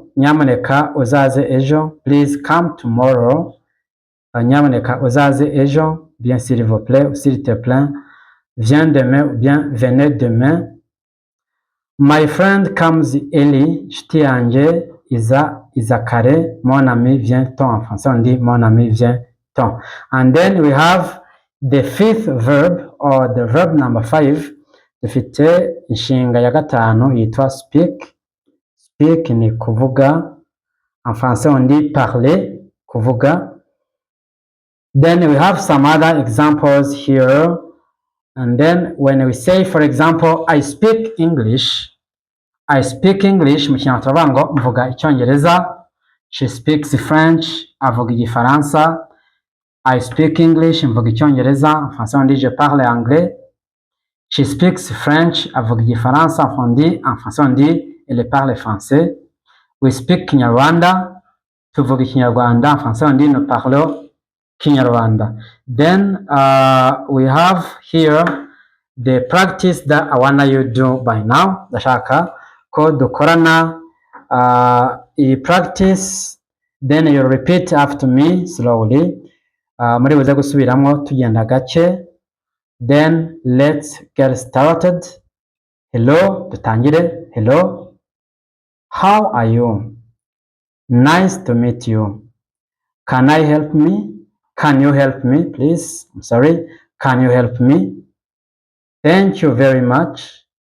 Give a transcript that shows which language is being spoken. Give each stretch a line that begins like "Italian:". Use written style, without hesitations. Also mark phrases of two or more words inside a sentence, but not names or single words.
Kinyarwanda: Nyamuneka uzaze ejo.
English: Please come tomorrow.
Kinyarwanda: Nyamuneka uzaze ejo.
French: Bien s'il vous plaît ou s'il te plaît. Viens demain ou bien venez demain.
English: My friend comes early.
Kinyarwanda: Inshuti yanjye iza kare.
French: Mon ami vient-on. En français on dit mon ami vient-on.
English: And then we have the fifth verb, or the verb number 5.
Kinyarwanda: Dufite inshinga ya gatanu yitwa speak. Speak ni kuvuga.
French: En français on dit parler,
Kinyarwanda: kuvuga.
English: Then we have some other examples here. And then when we say, for example, I speak English. I speak English,
Kinyarwanda: mu Kinyarwanda turavuga ngo mvuga Icyongereza.
English: She speaks French,
Kinyarwanda: avuga Igifaransa.
English: I speak English,
Kinyarwanda: mvuga Icyongereza.
French: En français on dit je parle anglais.
English: She speaks French,
Kinyarwanda: avuga Igifaransa.
French: En français on dit elle parle français.
English: We speak Kinyarwanda,
Kinyarwanda: tuvuga Kinyarwanda.
French: En français on dit nous parlons Kinyarwanda.
English: Then we have here the practice that I wanna you do by now.
Kinyarwanda: Ndashaka ko dukorana iyi practice,
English: then you repeat after me slowly.
Kinyarwanda: Muri buze gusubiramo tugenda gake.
English: Then let's get started. Hello, dutangire. Hello. How are you? Nice to meet you. Can I help me? Can you help me, please? I'm sorry. Can you help me? Thank you very much.